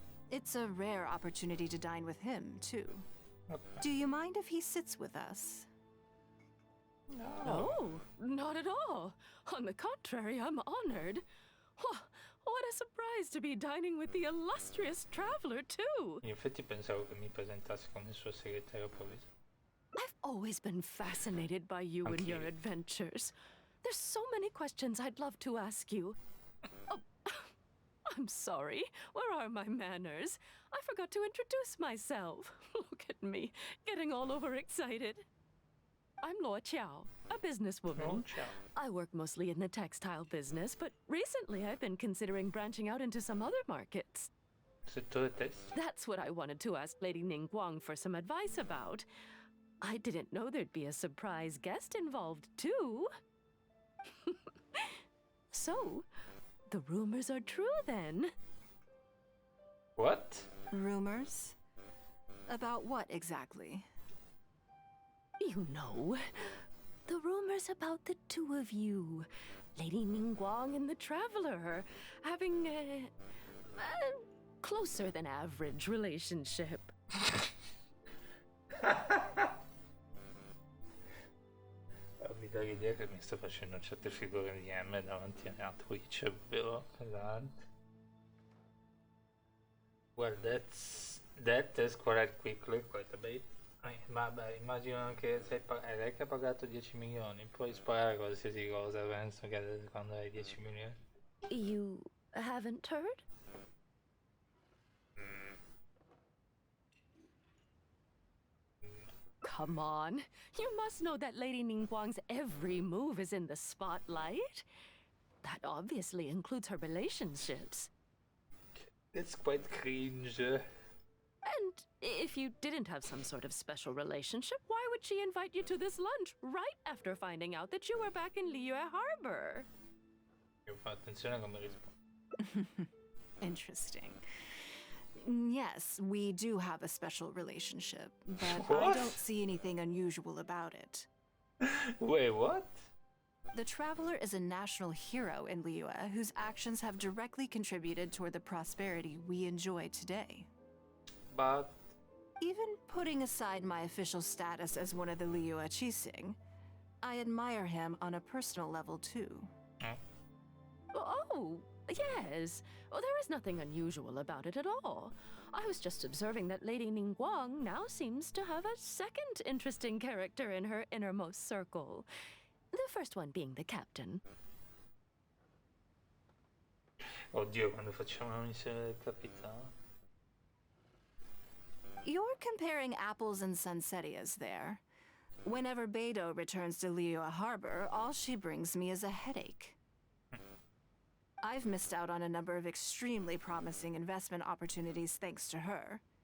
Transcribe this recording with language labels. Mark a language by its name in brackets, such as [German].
[English] It's a rare opportunity to dine with him, too. Okay. Do you mind if he sits with us? No, not at all. On the contrary, I'm honored. What a surprise to be dining with the illustrious Traveler, too. [Italian] In effetti pensavo che mi presentassi come il suo segretario provvisorio. [English] I've always been fascinated by you and your adventures. There's so many questions I'd love to ask you. Oh, I'm sorry. Where are my manners? I forgot to introduce myself. Look at me, getting all overexcited. I'm Luo Qiao, a businesswoman. I work mostly in the textile business, but recently I've been considering branching out into some other markets. [Italian] Settore tessile. [English] That's what I wanted to ask Lady Ningguang for some advice about. I didn't know there'd be a surprise guest involved, too. So, the rumors are true then. What? Rumors? About what exactly? You know, the rumors about the two of you, Lady Ningguang and the Traveler, having a closer than average relationship. [Italian] Vi dà l'idea che mi sto facendo certe figure di M davanti a Twitch, vero? Pesante. [English] Well, that escalated quickly, quite a bit. [Italian] Ma beh, immagino che è lei che ha pagato 10 milioni, puoi sparare qualsiasi cosa, penso che quando hai 10 milioni. [English] You haven't heard? Come on. You must know that Lady Ningguang's every move is in the spotlight. That obviously includes her relationships. It's quite cringe. And if you didn't have some sort of special relationship, why would she invite you to this lunch right after finding out that you were back in Liyue Harbor? [Italian] Io fa attenzione a come rispondo. [English] Interesting. Yes, we do have a special relationship, but What? I don't see anything unusual about it. Wait, what? The Traveler is a national hero in Liyue whose actions have directly contributed toward the prosperity we enjoy today. But Even putting aside my official status as one of the Liyue Qixing, I admire him on a personal level too. Oh, yes. Oh, there is nothing unusual about it at all. I was just observing that Lady Ningguang now seems to have a second interesting character in her innermost circle. The first one being the captain. [Italian] oddio, quando facciamo una missione del capitano. [English] You're comparing apples and sunsettias there. Whenever Beidou returns to Liyue Harbor, all she brings me is a headache. I've missed out on a number of extremely promising investment opportunities thanks to her.